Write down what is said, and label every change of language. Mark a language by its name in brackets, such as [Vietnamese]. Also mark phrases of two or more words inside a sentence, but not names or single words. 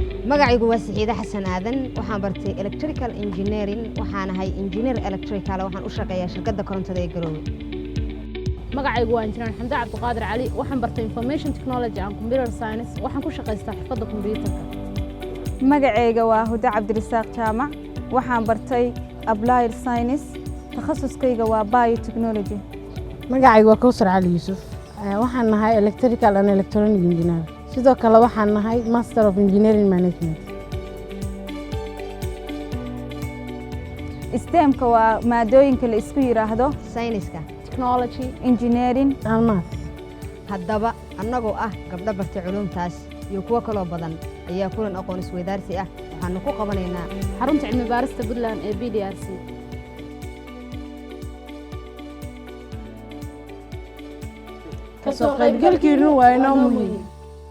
[Somali] magacaygu waa Saciida Xasan Aadan waxaan bartay [English] electrical engineering [Somali] waxaan ahay [English] engineer electrical [Somali] waxaan u shaqeeyaa shirkadda korontada ee Garowe magacaygu waa Injineer Xamdi Cabdiqaadir Cali waxaan bartay [English] information technology and computer science [Somali] waxaan ku shaqeystaa xirfadda kombiyuutarka magacayga waa Huda Cabdirasaaq Jaamac waxaan bartay [English] applied science [Somali] takhasuskayga waa biotechnology magacaygu waa Kawsar Cali Yuusuf waxaan nahay [English] electrical and electronic engineer [Somali] sidoo kale waxaan nahay [English] master of engineering management [Somali] STEM-ka waa maadooyinka la isku yiraahdo sayniska technology [English] engineering and math [Somali] haddaba annagoo gabdho bartay culuumtaas iyo kuwa kale oo badan ayaa kulan aqoon isweydaarsi waxaan ku qabanaynaa xarunta cilmi baarista Puntland ee BDRC kasoo qaybgalkiinu waa inoo muhiim